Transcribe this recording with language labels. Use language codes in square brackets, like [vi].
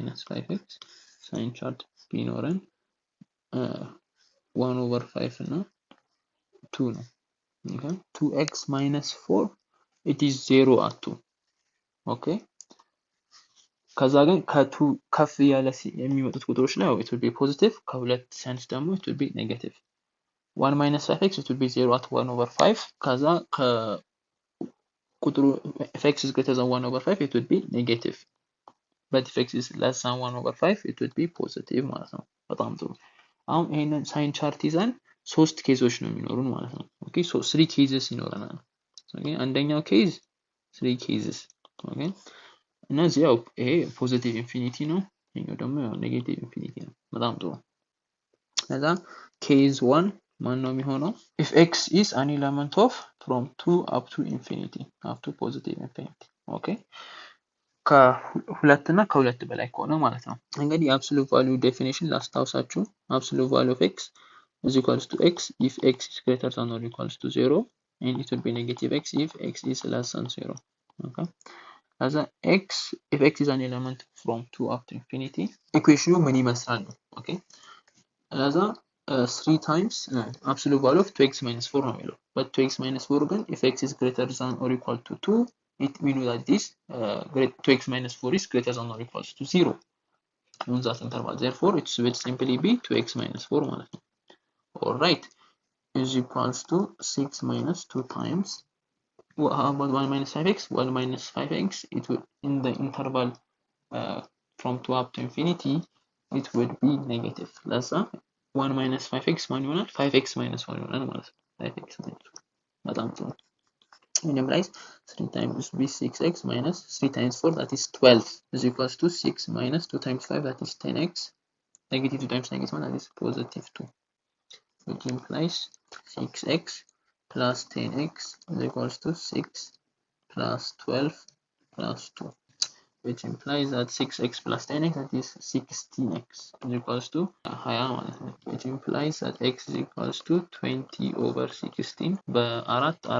[en] 5x [am] ሳይን ቻርት ቢኖረን [en] 1 over 5 እና 2 ነው። okay 2x minus 4 it is 0 at 2. [am] okay ከዛ ግን ከ2 ከፍ ያለ የሚመጡት ቁጥሮች ላይ [en] it will be positive [am] ከሁለት ሲያንስ ደግሞ [en] it will be negative. 1 minus 5x it will be 0 at 1 over 5 [am] ከዛ ከቁጥሩ [en] if x is greater than 1 over 5 it will be negative, but if x is less than 1 over 5 it will be positive [am] ማለት ነው። በጣም ጥሩ። አሁን ይሄንን ሳይን ቻርት ይዘን ሶስት ኬዞች ነው የሚኖሩን ማለት ነው። ኦኬ ሶ 3 ኬዝስ ይኖረናል። ኦኬ አንደኛው ኬዝ 3 ኬዝስ ኦኬ እና እዚህ ያው ይሄ ፖዚቲቭ ኢንፊኒቲ ነው፣ ይሄኛው ደግሞ ያው ኔጌቲቭ ኢንፊኒቲ ነው። በጣም ጥሩ። ከዛ ኬዝ 1 ማን ነው የሚሆነው? [en] if x is an element of from 2 up to infinity up to positive infinity [am] ኦኬ ከሁለት እና ከሁለት በላይ ከሆነ ማለት ነው። እንግዲህ [en] absolute value definition [am] ላስታውሳችሁ። [en] absolute value of x is equals to x if x is greater than or equals to 0 and it will be negative x if x is less than 0. okay as a x if x is an element from 2 up to infinity equation [am] ምን ይመስላል ነው። [en] okay as a 3 times absolute value of 2x minus 4 [am] ነው የሚለው [en] but 2x minus 4 ግን if x is greater than or equal to 2 it we know that this 2x minus 4 is greater than or equals to 0 on that interval, therefore it will simply be 2x minus 4 [am] ማለት ነው። [en] all right is equals to 6 minus 2 times how about 1 minus 5x? 1 minus 5x it will in the interval from 2 up to infinity it would be negative. [am] ለዛ [en] 1 minus 5x [am] ማን ይሆናል? [en] 5x minus 1 [am] ይሆናል ማለት ነው። [en] 5x minus 1 [am] በጣም ጥሩ። [en] Minimize 3 times b 6x minus 3 times 4 that is 12 is equals to 6 minus 2 times 5 that is 10x negative 2 times negative 1 that is positive 2, which implies 6x plus 10x is equals to 6 plus 12 plus 2, which implies that 6x plus 10x that is 16x is equals to 20 which implies that x is equals to 20 over 16 [am] በአራት